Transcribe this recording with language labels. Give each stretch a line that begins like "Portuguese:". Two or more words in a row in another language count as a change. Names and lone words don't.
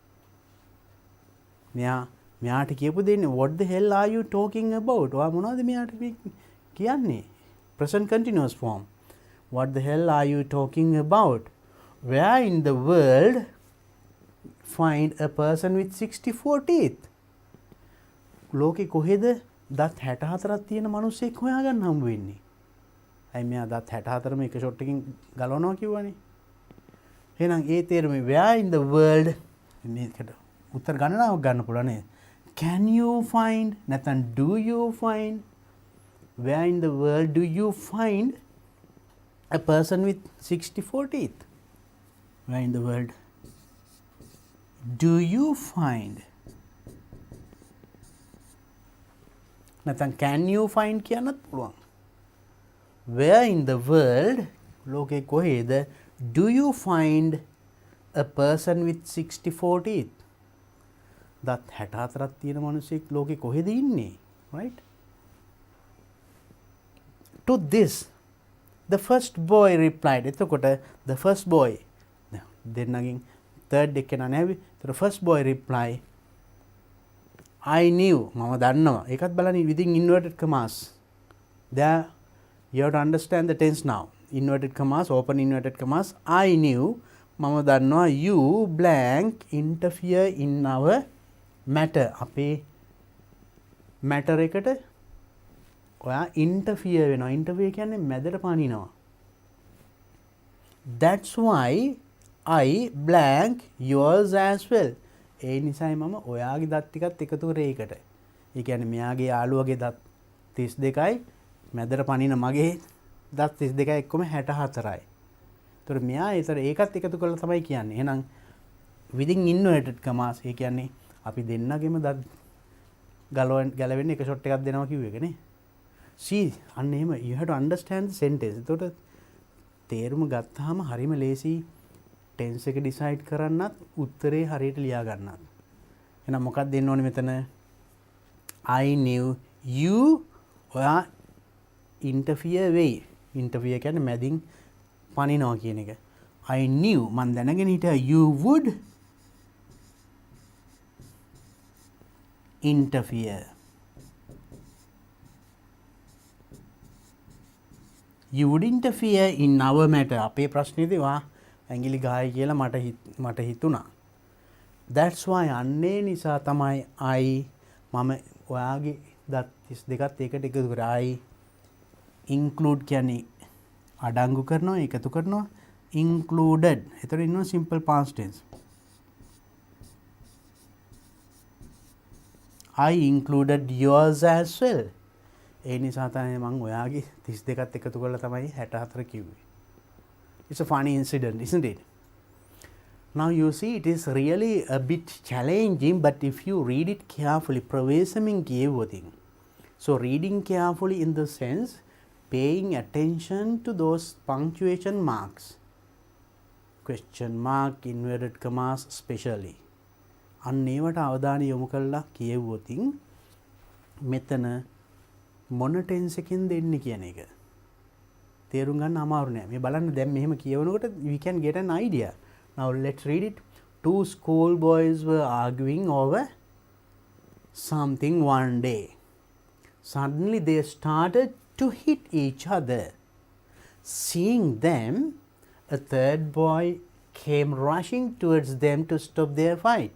Sinhala: මෙයාට කියපු දෙන්නේ
English: what the hell are you talking about?
Sinhala: ඔයා මොනවද මෙයාට කියන්නේ?
English: present continuous form. what the hell are you talking about? where in the world find a person with 64 teeth?
Sinhala: ලෝකේ කොහෙද දත් 64ක් තියෙන මිනිහෙක් හොයාගන්න හම්බ වෙන්නේ? අයි මෙයා දත් 64ම එක ෂොට් එකකින් ගලවනවා කිව්වනේ. එහෙනම් ඒ තේරුම
English: where in the world
Sinhala: මේකට උත්තර ගණනාවක් ගන්න පුළුවන් නේද?
English: can you find නැත්නම් do you find where in the world do you find a person with 64 teeth? where in the world do you find නැත්නම් can you find
Sinhala: කියන්නත් පුළුවන්.
English: where in the world
Sinhala: ලෝකේ කොහෙද
English: do you find a person with 64 teeth?
Sinhala: දත් 64ක් තියෙන මිනිහෙක් ලෝකේ කොහෙද ඉන්නේ?
English: right? to this the first boy replied.
Sinhala: එතකොට
English: the first boy
Sinhala: දෙන්නගෙන් third එකේනා නැවි.
English: the first boy reply I knew
Sinhala: මම දන්නවා. ඒකත් බලන්න
English: within inverted commas. there you have to understand the tense now. inverted commas, open inverted commas. I knew
Sinhala: මම දන්නවා
English: you blank interfere in our matter.
Sinhala: අපේ matter එකට ඔයා interfere වෙනවා. interfere කියන්නේ මැදට පනිනවා.
English: that's why I blank yours as well.
Sinhala: ඒ නිසායි මම ඔයාගේ දත් ටිකත් එකතු කරේ ඒකට. ඒ කියන්නේ මෙයාගේ යාළුවගේ දත් 32යි මැදට පනින මගේ දත් 32යි එක්කම 64යි. ඒතර මෙයා ඒකත් එකතු කරලා තමයි කියන්නේ. එහෙනම්
English: within inverted commas
Sinhala: ඒ කියන්නේ අපි දෙන්නගෙම දත් ගලවෙන්න එක ෂොට් එකක් දෙනවා කිව්ව එක නේ.
English: see
Sinhala: අන්න එහෙම
English: you have to understand the sentence.
Sinhala: එතකොට තේරුම ගත්තාම හරිම ලේසි ටෙන්ස් එක ඩිසයිඩ් කරන්නත් උත්තරේ හරියට ලියා ගන්නත්. එහෙනම් මොකක්ද දෙන්න ඕනේ මෙතන?
English: I knew you ඔයා interfere වෙයි.
Sinhala: interfere කියන්නේ මැදින් පනිනවා කියන එක.
English: I knew
Sinhala: මන් දැනගෙන හිටියා
English: you would interfere. you would interfere in our matter.
Sinhala: අපේ ප්‍රශ්නේදී වා ඇඟිලි ගහයි කියලා මට හිතුණා.
English: that's why
Sinhala: අන්නේ නිසා තමයි මම ඔයාගේ දත් 32ත් ඒකට එකතු කරා.
English: I include
Sinhala: කියන්නේ අඩංගු කරනවා, එකතු කරනවා.
English: included
Sinhala: එතකොට ඉන්නවා
English: simple past tense. I included yours as well.
Sinhala: ඒ නිසා තමයි මම ඔයාගේ 32ත් එකතු කරලා තමයි 64 කිව්වේ.
English: It's a funny incident, isn't it? Now you see it is really a bit challenging, but if you read it carefully,
Sinhala: ප්‍රවේශමෙන් කියවුවොතින්.
English: So reading carefully in the sense paying attention to those punctuation marks. Question mark, inverted commas especially.
Sinhala: අන්න ඒවට අවධානය යොමු කරලා කියවුවොතින් මෙතන මොන ටෙන්ස් එකෙන් දෙන්නේ කියන එක තේරුම් ගන්න අමාරු නෑ. මේ බලන්න දැන් මෙහෙම කියවනකොට
English: we can get an idea. Now let's read it. Two school boys were arguing over something one day. Suddenly they started to hit each other. Seeing them, a third boy came rushing towards them to stop their fight.